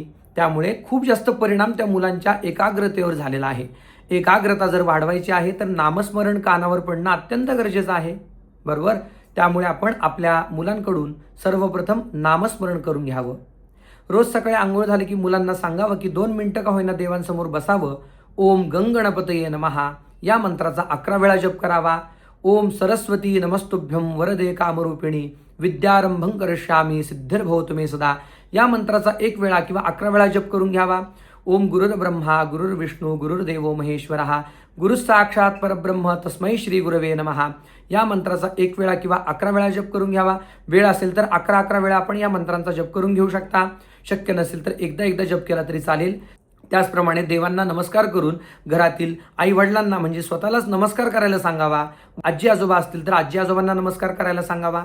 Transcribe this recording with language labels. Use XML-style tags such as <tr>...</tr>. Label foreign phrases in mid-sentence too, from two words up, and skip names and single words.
<mr>त्यामुळे खूप जास्त परिणाम त्या मुलांच्या एकाग्रतेवर झालेला आहे. एकाग्रता जर वाढवायची आहे तर नामस्मरण कानावर पडणं अत्यंत गरजेचं आहे, बरोबर. त्यामुळे आपण आपल्या मुलांकडून सर्वप्रथम नामस्मरण करून घ्यावं. रोज सकाळी आंघोळ झाली की मुलांना सांगावं की 2 मिनिटं का होईना देवांसमोर बसावं.</mr> <sa>ओम गंगणपतये नमः</sa> <mr>या मंत्राचा 11 वेळा जप करावा.</mr> <sa>ओम सरस्वती नमस्तुभ्यं वरदे कामरूपिणी विद्यारंभं करिष्यामि सिद्धिर्भवतु मे सदा</sa> <mr>या मंत्राचा 1 वेळा किंवा 11 वेळा जप करून घ्यावा.</mr> <sa>ओम गुरुर्ब्रह्मा गुरुर्विष्णू गुरुर्देवो महेश्वरः गुरुसाक्षात परब्रह्म तस्मै श्री गुरवे नमः</sa> <mr>या मंत्राचा 1 वेळा किंवा 11 वेळा जप करून घ्यावा. वेळ असेल तर 11 वेळा आपण या मंत्रांचा जप करून घेऊ शकता. शक्य नसेल तर एकदा जप केला तरी चालेल. त्याचप्रमाणे देवांना नमस्कार करून घरातील आई वडिलांना म्हणजे स्वतःलाच नमस्कार करायला सांगावा. आजी आजोबा असतील तर आजी आजोबांना नमस्कार करायला सांगावा.</mr>